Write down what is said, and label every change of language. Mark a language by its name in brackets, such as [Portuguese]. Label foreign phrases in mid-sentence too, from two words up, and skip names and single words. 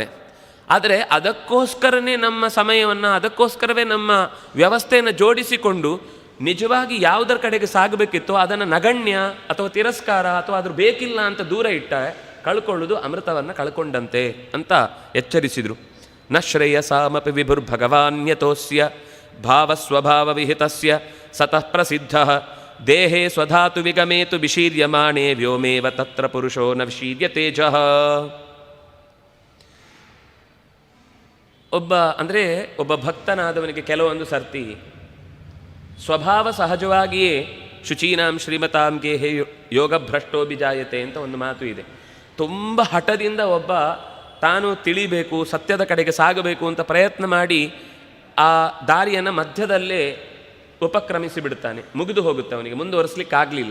[Kannada] ಆದರೆ ಅದಕ್ಕೋಸ್ಕರನೇ ನಮ್ಮ ಸಮಯವನ್ನು, ಅದಕ್ಕೋಸ್ಕರವೇ ನಮ್ಮ ವ್ಯವಸ್ಥೆಯನ್ನು ಜೋಡಿಸಿಕೊಂಡು ನಿಜವಾಗಿ ಯಾವುದರ ಕಡೆಗೆ ಸಾಗಬೇಕಿತ್ತೋ ಅದನ್ನು ನಗಣ್ಯ ಅಥವಾ ತಿರಸ್ಕಾರ ಅಥವಾ ಅದ್ರ ಬೇಕಿಲ್ಲ ಅಂತ ದೂರ ಇಟ್ಟ ಕಳ್ಕೊಳ್ಳೋದು ಅಮೃತವನ್ನು ಕಳ್ಕೊಂಡಂತೆ ಅಂತ ಎಚ್ಚರಿಸಿದರು. [Sanskrit] ನ ಶ್ರೇಯಸಾಮಪಿ ವಿಭುರ್ಭಗವಾನ್ಯತೋಸ್ಯ ಭಾವಸ್ವಭಾವ ವಿಹಿತಸ್ಯ ಸತಃ ಪ್ರಸಿದ್ಧ ದೇಹೇ ಸ್ವಧಾತು ವಿಗಮೇತು ವಿಶೀರ್ಯಮಾಣೇ ವ್ಯೋಮೇವ ತತ್ರ ಪುರುಷೋ ನ ವಿಶೀರ್ಯ ತೇಜಃ. [Kannada] ಒಬ್ಬ ಭಕ್ತನಾದವನಿಗೆ ಕೆಲವೊಂದು ಸರ್ತಿ ಸ್ವಭಾವ ಸಹಜವಾಗಿಯೇ [Sanskrit] ಶುಚೀನಾಂ ಶ್ರೀಮತಾಂ ಗೇಹೇ ಯೋಗಭ್ರಷ್ಟೋ ಬಿಜಾಯತೆ [Kannada] ಅಂತ ಒಂದು ಮಾತು ಇದೆ. ತುಂಬ ಹಠದಿಂದ ಒಬ್ಬ ತಾನು ತಿಳಿಬೇಕು, ಸತ್ಯದ ಕಡೆಗೆ ಸಾಗಬೇಕು ಅಂತ ಪ್ರಯತ್ನ ಮಾಡಿ ಆ ದಾರಿಯನ್ನು ಮಧ್ಯದಲ್ಲೇ ಉಪಕ್ರಮಿಸಿ ಬಿಡ್ತಾನೆ, ಮುಗಿದು ಹೋಗುತ್ತೆ, ಅವನಿಗೆ ಮುಂದುವರಿಸಲಿಕ್ಕಾಗಲಿಲ್ಲ.